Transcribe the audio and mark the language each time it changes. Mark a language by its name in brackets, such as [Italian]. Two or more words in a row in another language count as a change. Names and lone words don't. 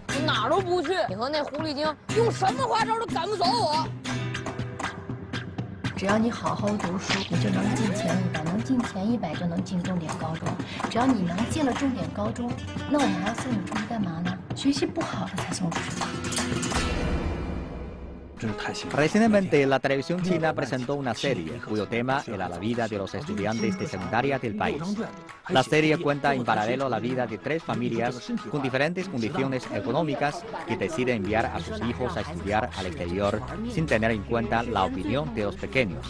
[Chinese] 我哪儿都不去，你和那狐狸精用什么花招都赶不走我。只要你好好读书，你就能进前100，能进前100就能进重点高中。只要你能进了重点高中，那我们还要送你出去干嘛呢？学习不好的才送出去吧。 [Spanish] Recientemente, la televisión china presentó una serie cuyo tema era la vida de los estudiantes de secundaria del país. La serie cuenta en paralelo la vida de 3 familias con diferentes condiciones económicas que deciden enviar a sus hijos a estudiar al exterior sin tener en cuenta la opinión de los pequeños.